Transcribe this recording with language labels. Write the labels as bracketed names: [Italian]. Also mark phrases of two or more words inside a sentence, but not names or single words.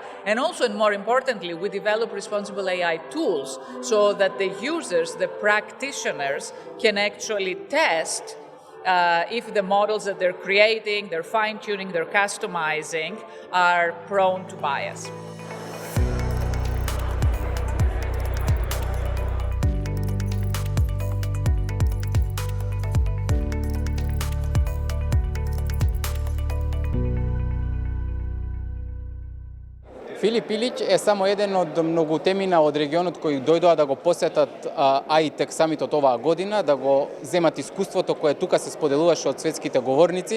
[English] And also, and more importantly, we develop responsible AI tools so that the users, the practitioners, can actually test if the models that they're creating, they're fine-tuning, they're customizing, are prone to bias. [Macedonian] Филип Илич е само еден од многу темина од регионот кои дојдоа да го посетат Tech Samitot оваа година, да го земат искуството кое тука се споделуваше од светските говорници.